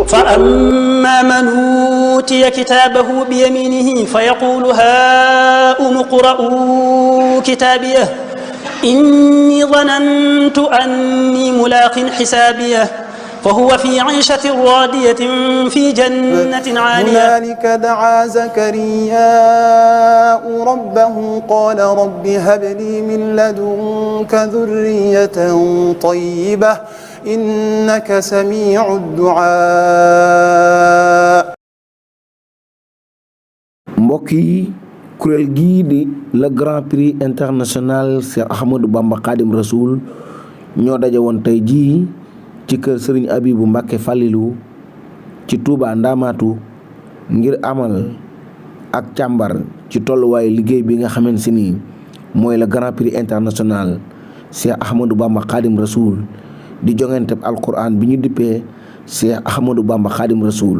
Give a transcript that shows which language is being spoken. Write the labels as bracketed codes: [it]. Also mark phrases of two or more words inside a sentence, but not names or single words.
[ar] فأما من أوتي كتابه بيمينه فيقول هاؤم اقرءوا كتابيه إني ظننت أني ملاق حسابيه فهو في عيشة راضية في جنة عالية. هنالك دعا زكرياء ربه قال رب هب لي من لدنك ذرية طيبة إنك سميع الدعاء. [wo] mbokk yi kuréel gii di le Grand Prix international Cheikh Ahmadou Bamba Khadim Rasoul ñoo daje woon tey jii ci kër Serigne Abibou Mbacké Falilou ci Touba Ndamatu ngir amal ak càmbar ci tolluwaayu liggéey bi nga xamante ni mooy le Grand Prix international Cheikh Ahmadou Bamba Khadim Rasoul di jongante alquran bi ñu dippee Cheikh Ahmadou Bamba Khadim Rasoul.